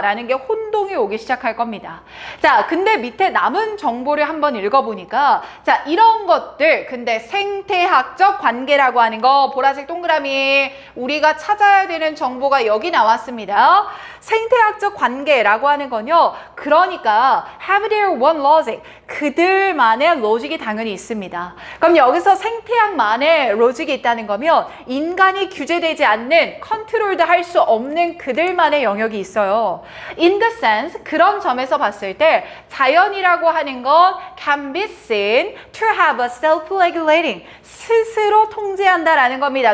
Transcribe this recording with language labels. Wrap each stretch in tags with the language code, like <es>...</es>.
<ko>라는 게 혼동이 오기 시작할 겁니다. 자, 근데 밑에 남은 정보를 한번 읽어보니까 자, 이런 것들 근데 생태학적 관계라고 하는 거 보라색 동그라미 우리가 찾아야 되는 정보가 여기 나왔습니다. 생태학적 관계라고 하는 건요. 그러니까</ko> <en>have their own logic.</en> <ko>그들만의 로직이 당연히 있습니다. 그럼 여기서 생태학만의 로직이 있다는 거면 인간이 규제되지 않는 컨트롤도 할 수 없는 그들만의 영역이 있어요.</ko> <en>In the sense,</en> <ko>그런 점에서 봤을 때 자연이라고 하는 건</ko> <en>can be seen to have a self-regulating,</en> <ko>스스로 통제한다라는 겁니다.</ko>